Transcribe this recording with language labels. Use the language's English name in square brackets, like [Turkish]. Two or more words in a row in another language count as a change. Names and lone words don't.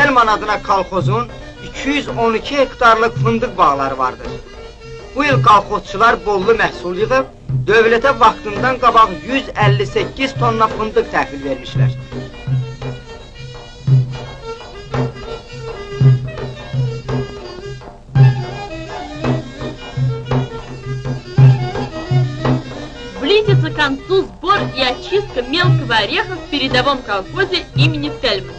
[Azerbaijani] adına kolxozun 212 hektarlıq fındıq bağları vardır. Bu il kolxozçular bollu məhsul yığıb, dövlətə vaxtından qabaq 158 tonna fındıq təhvil vermişlər. [Russian] Близится к концу сбор и очистка мелкого ореха в передовом колхозе имени Тельмана.